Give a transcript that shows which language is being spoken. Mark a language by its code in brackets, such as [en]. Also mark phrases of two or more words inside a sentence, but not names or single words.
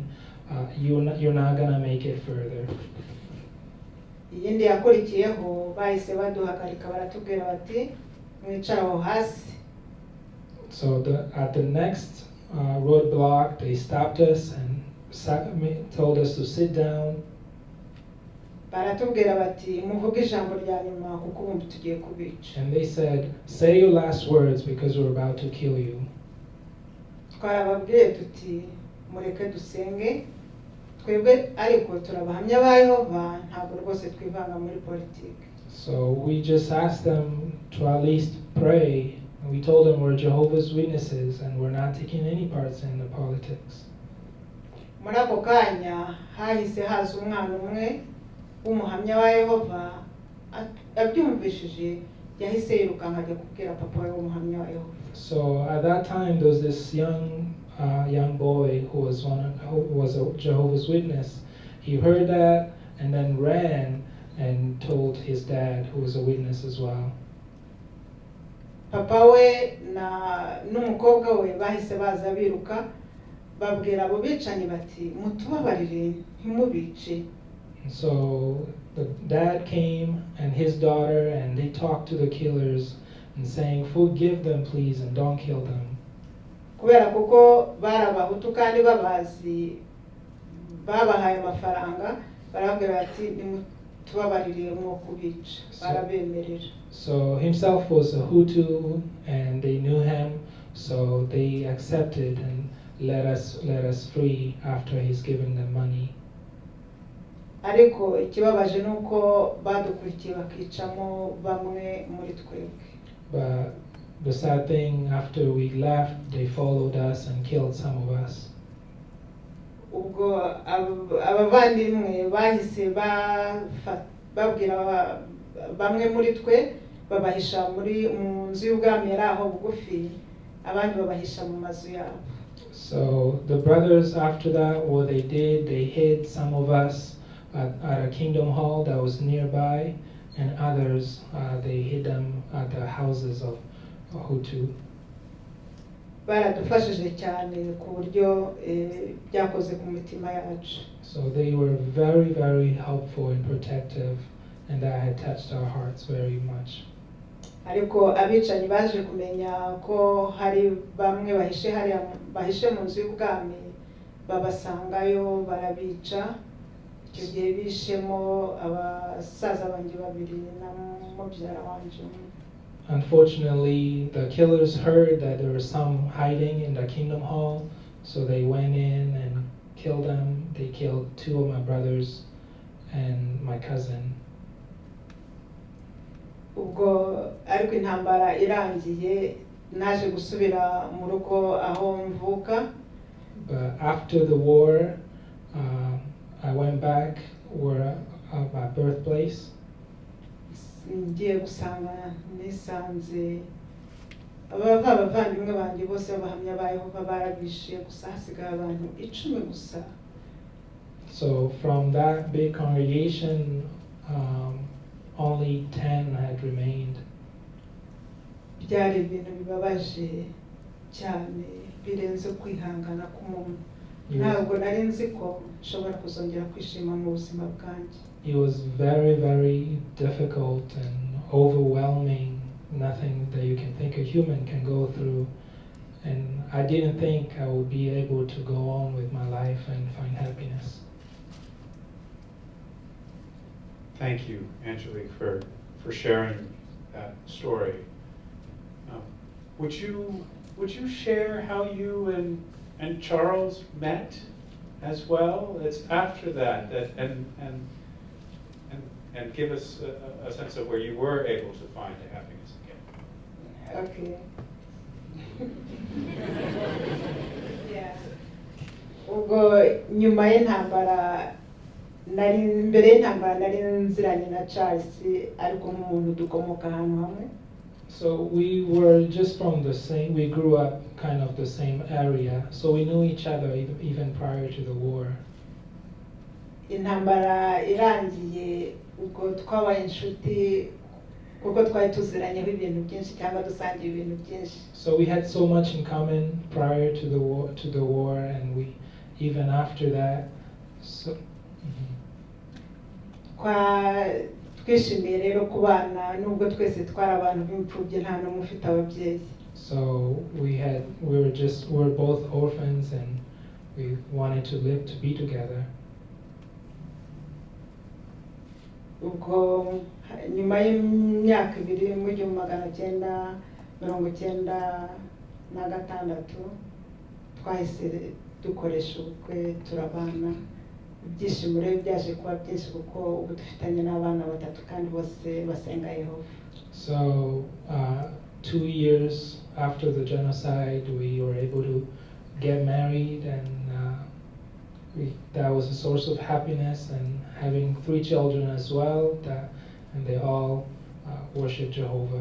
[en] You're not gonna make it further. [rw] Iyindi yakurikiyeho bahise baduhagarika baratubwira bati mwicara aho hasi. [en] So at the next roadblock, they stopped us and told us to sit down. [rw] Baratubwira bati muvuge ijambo rya nyuma kuko ubu tugiye kubica. [en] And they said, say your last words because we're about to kill you. [rw] Twarababwiye tuti mureke dusenge, twebwe ariko turabahamya ba Yehova ntabwo rwose twivanga muri politiki. [en] So we just asked them to at least pray. And we told them we're Jehovah's Witnesses and we're not taking any parts in the politics. [rw] Muri ako kanya hahise haza umwana umwe w'umuhamya wa Yehova abyumvishije yahise yirukanka ajya kubwira papa we w'umuhamya wa Yehova. [en] So at that time there was this young boy who was a Jehovah's Witness. He heard that and then ran and told his dad, who was a witness as well. [rw] Papa we n'umukobwa we bahise baza biruka babwira abo bicanyi bati mutubabarire ntimubice. [en] So the dad came and his daughter and they talked to the killers and saying, forgive them please and don't kill them. [rw] Kubera kuko barabahutu kandi babazi babahaye amafaranga barabwira bati nimutubabarire mwo kubica barabemerera. [en] So himself was a Hutu and they knew him, so they accepted and let us free after he's given them money. [rw] Ariko ikibabaje nuko badukurikiye bakicamo bamwe muri twebwe. [en] But the sad thing, after we left, they followed us and killed some of us. [rw] Ubwo abavandimwe bahise babwira bamwe muri twe babahisha mu nzu y'ubwami yari aho bugufi, abandi babahisha mu mazu yabo. [en] So the brothers after that, what they did, they hid some of us at a kingdom hall that was nearby, and others they hid them at the houses of Hutu. [rw] Baradufashije cyane ku buryo byakoze ku mitima yacu. [en] So they were very, very helpful and protective, and that had touched our hearts very much. [rw] Ariko abicanyi baje kumenya ko hari bamwe bahishe mu nzu y'ubwami babasangayo barabica. Icyo gihe bishemo abasaza banjye babiri na mubyara wanje. [en] unfortunately, the killers heard that there was some hiding in the Kingdom Hall, so they went in and killed them. They killed 2 of my brothers and my cousin. [rw] ubwo ariko intambara irangiye naje gusubira mu rugo aho mvuka. [en] But after the war, I went back where my birthplace. [rw] Ngiye gusanga nisanze abavandimwe banjye bose bahamya ba Yehova barabishe gusa hasigaye abantu 10 gusa. [en] So from that big congregation, only 10 had remained. [rw] Byari ibintu bibabaje cyane birenze kwihangana k'umuntu. Ntabwo nari nzi ko nshobora kuzongera kwishima mu buzima bwanjye. [en] It was very, very difficult and overwhelming, nothing that you can think a human can go through. And I didn't think I would be able to go on with my life and find happiness. Thank you, Angelique, for sharing that story. Would you share how you and Charles met as well? It's after that and give us a sense of where you were able to find happiness again. Okay. Yeah. [rw] Ubwo nyuma y'intambara mbere y'intambara nari nziranye na Charles ariko nk'umuntu dukomoka ahantu hamwe. [en] So we were just from the same, we grew up kind of the same area, so we knew each other even prior to the war. [rw] Intambara irangiye ubwo twabaye inshuti kuko twari tuziranyeho ibintu byinshi cyangwa dusangiye ibintu byinshi. [en] So we had so much in common prior to the war, and we even after that. So. [rw] Twishimiye rero kubana nubwo twese twari abantu b'imfubyi nta n'umwe ufite ababyeyi. [en] So we were both orphans, and we wanted to be together. [rw] Ubwo nyuma y'imyaka 2 mu 1996 twahise dukoresha ubukwe turabana. Ibyishimo rero byaje kuba byinshi kuko ubu dufitanye n'abana 3 kandi bose basenga Yehova. [en] So 2 years after the genocide, we were able to get married, and that was a source of happiness, and having 3 children as well, and they all worship Jehovah.